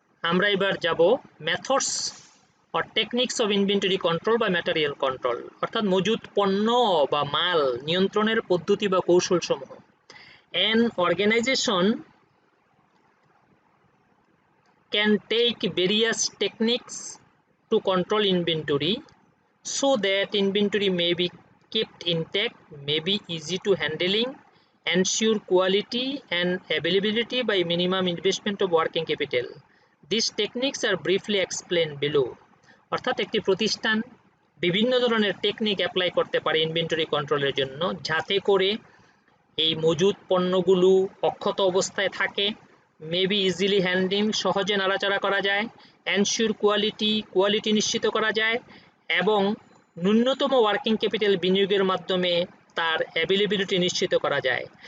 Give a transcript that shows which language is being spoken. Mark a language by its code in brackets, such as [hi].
[bn] আমরা এবার যাব methods [en] or techniques of inventory control [bn] বা material control, অর্থাৎ মজুত পণ্য বা মাল নিয়ন্ত্রণের পদ্ধতি বা কৌশলসমূহ। [en] An organization can take various techniques to control inventory so that inventory may be kept intact, may be easy to handling, ensure quality and availability by minimum investment of working capital. These techniques are briefly explained below. [bn] অর্থাৎ একটি প্রতিষ্ঠান বিভিন্ন ধরনের technique apply করতে পারে inventory কন্ট্রোলের জন্য, যাতে করে এই মজুদ পণ্যগুলো অক্ষত অবস্থায় থাকে, [en] maybe easily handling [bn] সহজে নাড়াচাড়া করা যায়, এনশিওর কোয়ালিটি নিশ্চিত করা যায় এবং ন্যূনতম ওয়ার্কিং ক্যাপিটাল বিনিয়োগের মাধ্যমে তার অ্যাভেলেবিলিটি নিশ্চিত করা যায়।